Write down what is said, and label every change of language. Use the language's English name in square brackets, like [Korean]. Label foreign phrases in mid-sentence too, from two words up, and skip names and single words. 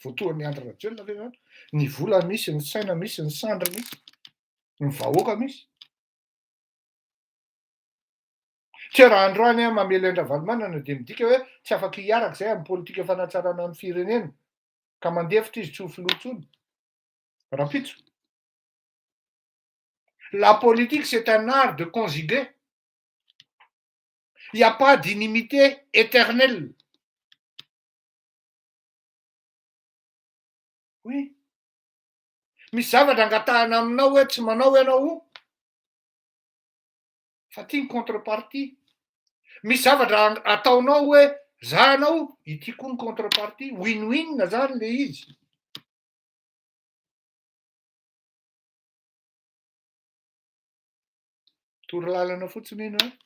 [Malagasy] Voatohan'ny André Rajoelina ve zany? Ny vola misy, ny saina misy, ny sandra misy, ny vahoaka misy. Tsy raha androany mamela Ravalomanana de midika hoe tsy afaka hiaraka zay amin'ny politika fanatsarana ny firenena ka mandefitra izy tsy ho filoha intsony. Rapitso. [French] La politique, c'est un art de conjuguer. Il n'y a pas d'inimité éternelle. Oui. [Malagasy] Misy zavatra angatahana aminao hoe tsy manao ianao fa tia ny contrepartie. Misy zavatra ataonao hoe za anao ity koa ny contrepartie. Win-win zany le izy. Torolalana fotsiny iny a.